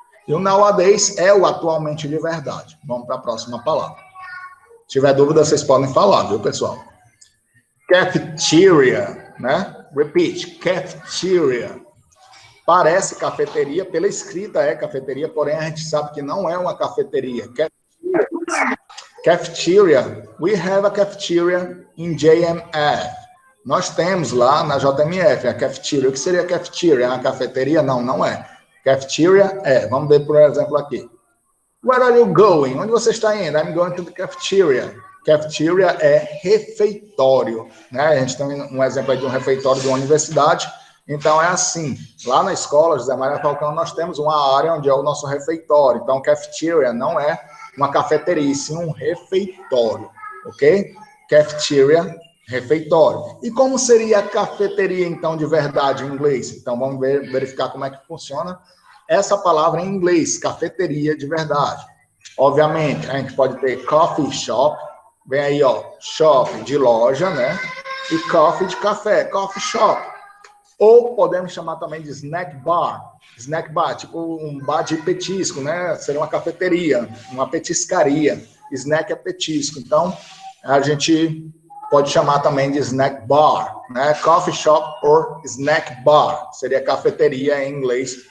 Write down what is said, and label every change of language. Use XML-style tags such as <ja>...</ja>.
<pt>E o nowadays é o atualmente de verdade. Vamos para a próxima palavra. Se tiver dúvida, vocês podem falar, viu, pessoal? Cafeteria, né? Repeat, cafeteria. Parece cafeteria, pela escrita é cafeteria, porém a gente sabe que não é uma cafeteria.</pt> <en>Cafeteria, we have a cafeteria in JMF.</en> <pt>Nós temos lá na JMF a cafeteria. O que seria cafeteria? É uma cafeteria? Não, não é. Cafeteria vamos ver por exemplo aqui.</pt> <en>Where are you going?</en> <pt>Onde você está indo?</pt> <en>I'm going to the cafeteria.</en> <pt>Cafeteria é refeitório, né? A gente tem um exemplo aí de um refeitório de uma universidade. Então, é assim, lá na escola José Maria Falcão, nós temos uma área onde é o nosso refeitório. Então, cafeteria não é uma cafeteria, e sim um refeitório, ok? Cafeteria, refeitório. E como seria a cafeteria, então, de verdade em inglês? Então, vamos verificar como é que funciona essa palavra em inglês, cafeteria de verdade. Obviamente, a gente pode ter coffee shop, vem aí, ó, shop de loja, né? E coffee de café, coffee shop. Ou podemos chamar também de snack bar, tipo um bar de petisco, né? Seria uma cafeteria, uma petiscaria. Snack é petisco. Então, a gente pode chamar também de snack bar, né? Coffee shop ou snack bar. Seria cafeteria em inglês.</pt>